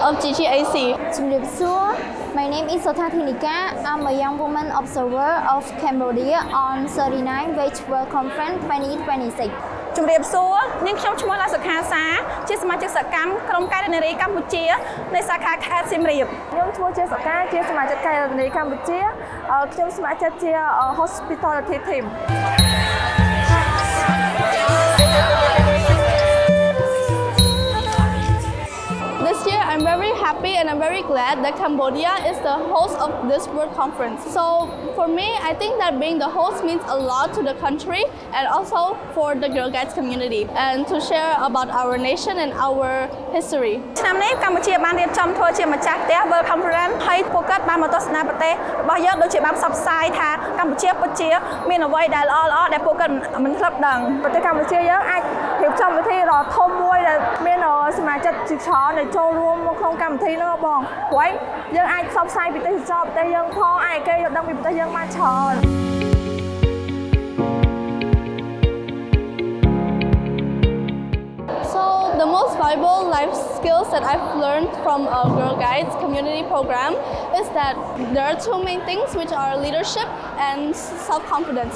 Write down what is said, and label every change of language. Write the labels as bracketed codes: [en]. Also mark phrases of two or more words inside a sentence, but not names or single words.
[en] GGAC. My name is Sothathinika. I'm a young woman observer of Cambodia on 39 Wage World Conference 2026. [km] ជំរាបសួរនាងខ្ញុំឈ្មោះឡាសុខាសាជាសមាជិកសកម្មក្រុមកែរនារីកម្ពុជានៃសាខាខេត្តសៀមរាប ខ្ញុំឈ្មោះជាសកាជាសមាជិកកែរនារីកម្ពុជាខ្ញុំសមាជិកជា [en] Hospitality Team. This year, I'm very happy and I'm very glad that Cambodia is the host of this World Conference. So for me, I think that being the host means a lot to the country and also for the Girl Guides community and to share about our nation and our history. [km] ឆ្នាំនេះកម្ពុជាបានរៀបចំធ្វើជាម្ចាស់ផ្ទះ [en] World Conference [km] ហើយពួកគាត់បានមកទស្សនាប្រទេសរបស់យើងដូចជាបានផ្សព្វផ្សាយថាកម្ពុជាពិតជាមានអ្វីដែលល្អៗដែលពួកគាត់មិនធ្លាប់ដឹង ប្រទេសកម្ពុជាយើងអាចរៀបចំពិធីដ៏ធំមួយដែលមានសមាជិកជាច្រើនដែលចូលរួមក្នុងកម្មវិធីនោះបងព្រោះយើងអាចផ្សព្វផ្សាយពីទេសចរប្រទេសយើងផងអាចគេយល់ដឹងពីប្រទេសយើងបានច្រើន [en] So the most valuable life skills that I've learned from a Girl Guides community program is that there are two main things, which are leadership and self-confidence.